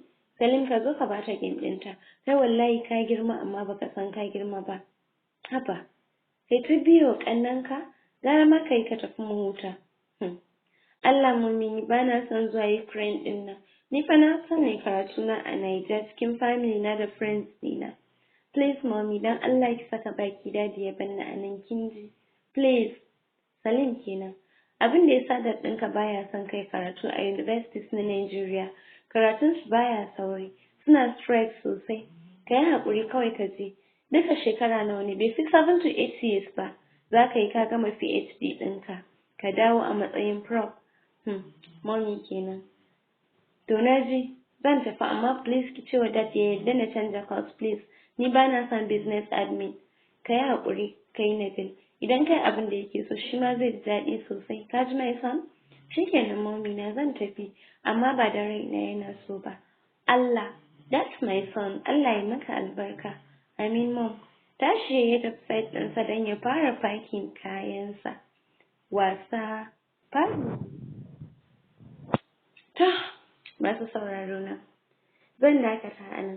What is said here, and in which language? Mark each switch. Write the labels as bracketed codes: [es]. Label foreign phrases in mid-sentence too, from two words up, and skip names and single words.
[ha] Salim ka zo ka bata game ɗinta. Kai wallahi ka girma amma baka san ka girma ba. Haba, kai ta biyo ƙannenka? Gara ma kai ka tafi mu huta. Allah mommy ni bana son zuwa Ukraine ɗin nan. Ni fa na son ne karatuna a Niger cikin family na da friends ɗina. [en] Please mommy [ha] dan Allah ki saka baki dadi ya banna a nan kin ji. Please. Salim kenan. Abin da yasa dad ɗinka baya son kai karatu a universities na Nigeria, karatunsu baya sauri, suna strike sosai. Ka yi haƙuri kawai ka je. Duka shekara nawa ne? Bai fi [en] 7 to 8 years [ha] ba. Za ka yi ka gama PhD ɗinka. Ka dawo a matsayin prof. Mommy kenan. To na ji. Zan tafi amma please ki ce wa dad ya yarda na canja [en] course please. [ha] Ni ba na son [en] business admin. [ha] Ka yi haƙuri, ka yi Nabil. Idan kai abin da yake so shi ma zai ji daɗi sosai. Ka ji [en] my son? [ha] Shikenan mommy na zan tafi amma ba da raina yana so ba. Allah, [en] that's my son. [ha] Allah ya maka albarka. Amin mom. Tashi ya tafi site ɗinsa don ya fara packing kayansa. Wasa. Fari. Ta. Masu sauraro na. Zan dakata a nan.